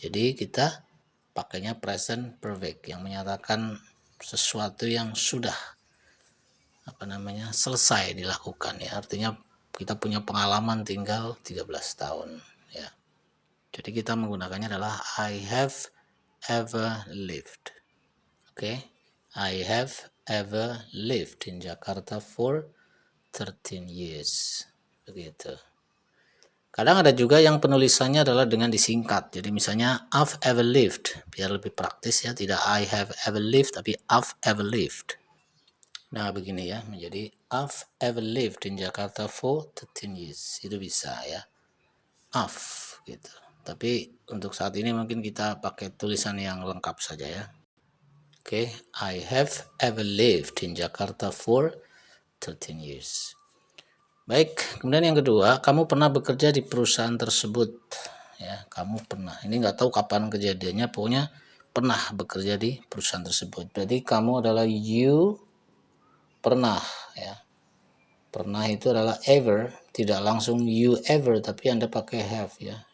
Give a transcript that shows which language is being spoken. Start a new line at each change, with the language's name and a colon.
Indonesian: Jadi kita pakainya present perfect yang menyatakan sesuatu yang sudah selesai dilakukan ya. Artinya kita punya pengalaman tinggal 13 tahun ya. Jadi kita menggunakannya adalah
English: I have ever lived.
Indonesian: Oke.
English: I have ever lived in Jakarta for 13 years.
Indonesian: Begitu. Kadang ada juga yang penulisannya adalah dengan disingkat. Jadi misalnya
English: I've ever lived,
Indonesian: biar lebih praktis ya, tidak
English: I have ever lived tapi I've ever lived.
Indonesian: Nah, begini ya, menjadi
English: I've ever lived in Jakarta for 13 years.
Indonesian: Itu bisa ya. I've gitu. Tapi untuk saat ini mungkin kita pakai tulisan yang lengkap saja ya.
English: Oke, I have ever lived in Jakarta for 13 years.
Indonesian: Baik, kemudian yang kedua, kamu pernah bekerja di perusahaan tersebut. Ya, kamu pernah. Ini nggak tahu kapan kejadiannya, pokoknya pernah bekerja di perusahaan tersebut. Berarti kamu adalah you pernah ya. Pernah itu adalah ever, tidak langsung
English: you ever,
Indonesian: tapi Anda pakai have ya.